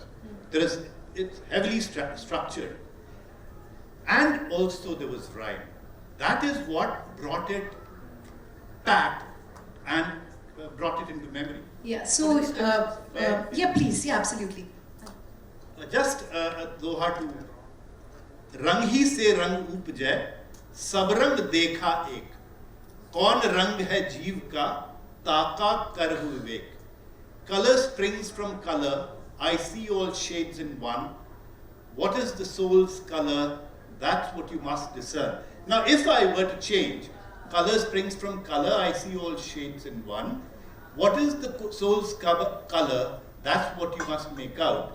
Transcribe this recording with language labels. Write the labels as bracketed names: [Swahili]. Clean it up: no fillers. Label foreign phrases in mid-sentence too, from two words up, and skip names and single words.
[English] It's heavily structured. And also there was rhyme. That is what brought it back and brought it into memory. Yeah, so, yeah, please, yeah, absolutely. Just doha to [Hindi] रंग ही से रंग उपजै सब रंग देखा एक कौन रंग है जीव का ताका कर विवेक [English] color springs from color I see all shades in one what is the soul's color that's what you must discern. Now if I were to change color springs from color I see all shades in one what is the soul's color that's what you must make out.